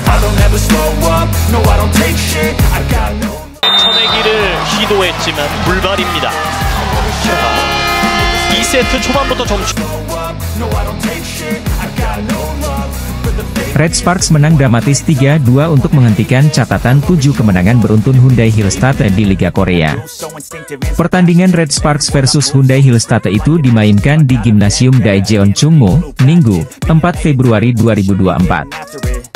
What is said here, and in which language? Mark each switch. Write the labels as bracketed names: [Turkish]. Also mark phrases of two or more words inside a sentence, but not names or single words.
[English] I'll never slow up, no I don't take shit, I got no. [Korean] 쳐내기를 시도했지만 불발입니다. 자, 2세트 초반부터 점수. [Indonesian] Red Sparks menang dramatis 3-2 untuk menghentikan catatan 7 kemenangan beruntun Hyundai Hillstatt di Liga Korea. Pertandingan Red Sparks versus Hyundai Hillstatt itu dimainkan di Gymnasium Daejeon Chungmu, Minggu, 4 Februari 2024.